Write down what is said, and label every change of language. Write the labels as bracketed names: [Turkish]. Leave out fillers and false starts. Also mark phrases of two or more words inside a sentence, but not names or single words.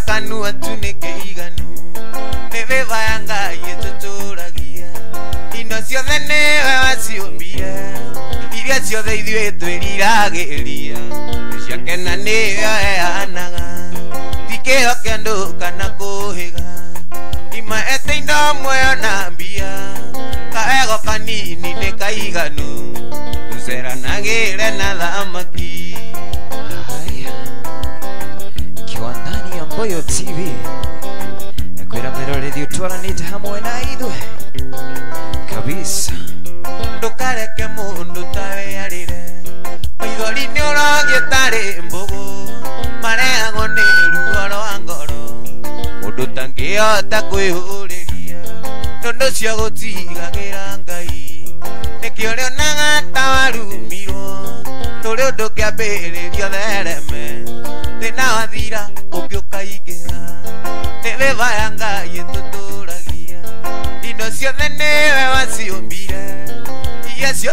[Kikuyu] kanua tu nĩ kĩiganu nĩ wĩva ya Ngai ĩtũtũragia indo ciothe nĩwe waciũmbire iria ciothe ithuĩ twĩriragĩria nĩ ciake na nĩyo eanaga tikĩo kĩa andũ kana kũhĩga imaete indo muoyo na mbia kaego kanini nĩ kaiganu tũceranagĩre na thamaki [Swahili] Haya, ikiwa ndani ya Mboyo TV [Kikuyu] kwĩra mĩroreri ũtwaranĩte hamwe na ithuĩ kabisa ndũkareke mũndũ ta wĩarĩre maithori nĩ ũrogĩa tarĩ mbũgũ mareagwo nĩ ruo rwa ngoro mũndũ tangĩhota kwĩhũrĩria tondũ cio gũtigagĩra Ngai nĩkĩo rĩonaga ta warumirwo tũrĩ ũndũ kĩambĩrĩrio thereme thĩna wathira ũngĩũkaingĩra nĩ wĩva ya Ngai ĩtũtũragia indo ciothe nĩwe waciũmbire iria